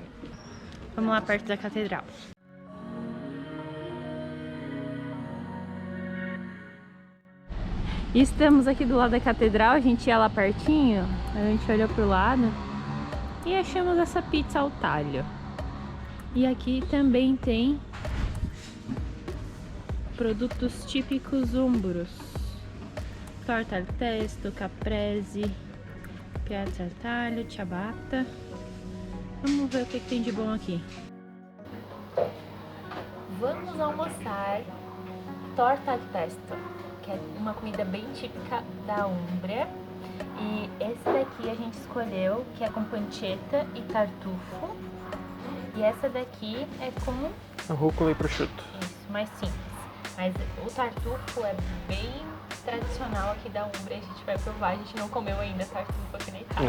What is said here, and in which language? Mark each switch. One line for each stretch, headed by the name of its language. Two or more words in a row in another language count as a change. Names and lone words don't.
Portuguese: Vamos lá perto da catedral. Estamos aqui do lado da catedral, a gente ia lá pertinho, a gente olhou pro lado e achamos essa pizza ao talho. E aqui também tem produtos típicos húngaros.
Italian: Torta al pesto, caprese, piazza al taglio, ciabatta.
Portuguese: Vamos ver o que tem de bom aqui. Vamos almoçar
Italian: torta al pesto,
Portuguese: que é uma comida bem típica da Umbria. E esse daqui a gente escolheu, que é com pancetta e tartufo. E essa daqui é com Rúcula e prosciutto. isso, mais simples. Mas o tartufo é bem tradicional aqui da Umbria, a gente vai provar, a gente não comeu ainda tartufo aqui na Itália.